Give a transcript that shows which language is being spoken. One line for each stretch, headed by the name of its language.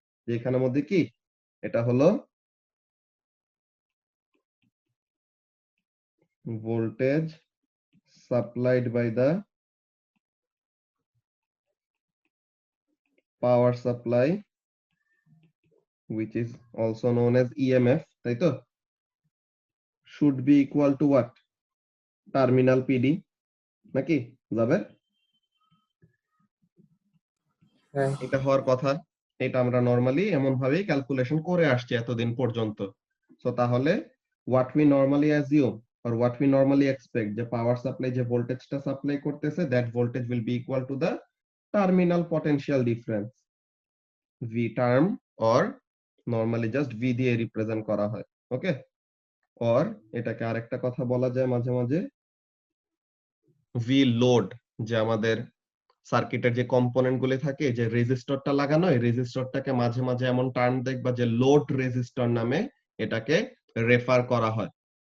Bangla: যে এখানের মধ্যে কি, এটা হলো
English: voltage supplied by the power supply, which is also known as EMF,
Bangla: তাই তো?
English: should be equal to what, terminal PD,
Bangla: নাকি যাবে? হ্যাঁ, এটা হওয়ার কথা। এটা আমরা নরমালি এমন ভাবেই ক্যালকুলেশন করে আসছি এতদিন পর্যন্ত।
English: so তাহলে what we normally assume or what we normally expect
Bangla: যে পাওয়ার সাপ্লাই যে ভোল্টেজটা সাপ্লাই করতেছে
English: that voltage will be equal to the terminal potential difference V term or normally just V
Bangla: দিয়ে রিপ্রেজেন্ট করা হয়। ওকে, or এটাকে আরেকটা কথা বলা যায় মাঝে মাঝে V লোড, যে আমাদের সার্কিটের যে কম্পোনেন্ট গুলি থাকে, যে রেজিস্টরটা লাগানো, এই রেজিস্টরটাকে মাঝে মাঝে এমন টার্ম দেখবা যে লোড রেজিস্টর নামে এটাকে রেফার করা হয়।